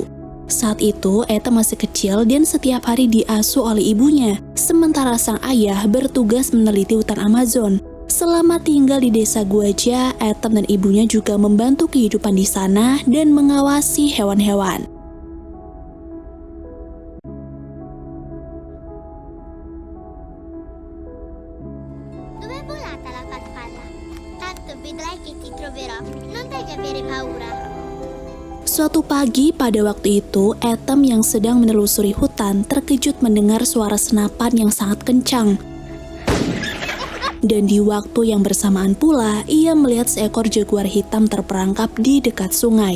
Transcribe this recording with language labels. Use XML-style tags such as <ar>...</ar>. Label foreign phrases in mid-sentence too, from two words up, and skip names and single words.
<id>Saat itu, Atom masih kecil dan setiap hari diasuh oleh ibunya, sementara sang ayah bertugas meneliti hutan Amazon. Selama tinggal di desa Guaja, Atom dan ibunya juga membantu kehidupan di sana dan mengawasi hewan-hewan.</id> <it>Dove è volata la farfalla? Tanto vedrai che ti troverò. Non devi avere paura.</it> <id>Suatu pagi pada waktu itu, Atom yang sedang menelusuri hutan terkejut mendengar suara senapan yang sangat kencang. Dan di waktu yang bersamaan pula, ia melihat seekor jaguar hitam terperangkap di dekat sungai.</id>